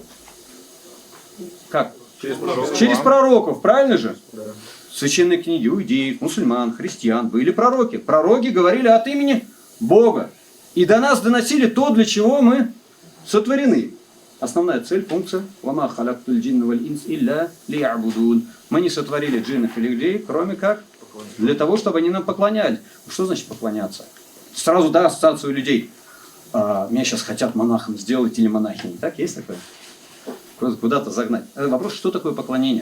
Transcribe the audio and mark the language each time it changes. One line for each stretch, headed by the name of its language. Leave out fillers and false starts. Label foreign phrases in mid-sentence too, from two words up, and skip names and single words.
Russian: Как? Через пророков, правильно же? Да. Священные книги, у иудеев, мусульман, христиан были пророки. Пророки говорили от имени Бога. И до нас доносили то, для чего мы сотворены. Основная цель, функция.
Arabic: «وما خلقت الجن والإنس إلا ليعبدون».
Russian: Мы не сотворили джиннов и людей, кроме как для того, чтобы они нам поклонялись. Что значит поклоняться? Сразу, да, ассоциацию людей. Меня сейчас хотят монахом сделать или монахиней. Так, есть такое? Куда-то загнать. Вопрос, что такое поклонение?